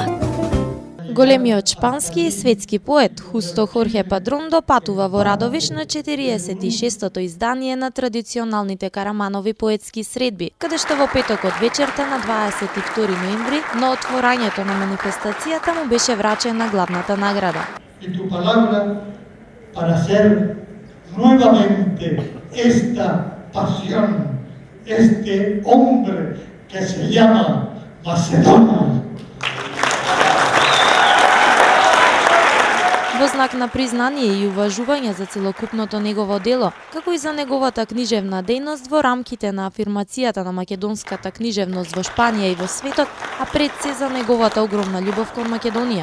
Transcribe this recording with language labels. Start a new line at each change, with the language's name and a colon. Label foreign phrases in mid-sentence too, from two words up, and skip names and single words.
Macedonian: Големиот шпански и светски поет Хусто Хорхе Падрон допатува во Радовиш на 46-тото издание на традиционалните Караманови поетски средби, каде што во петокот вечерта на 22 ноември на отворањето на манифестацијата му беше врачена главната награда.
Spanish: Y tu palabra para hacer nuevamente esta pasión, este hombre que se llama Macedonia.
Macedonian: Во знак на признание и уважување за целокупното негово дело, како и за неговата книжевна дејност во рамките на афирмацијата на македонската книжевност во Шпанија и во светот, а пред се за неговата огромна љубов кон Македонија.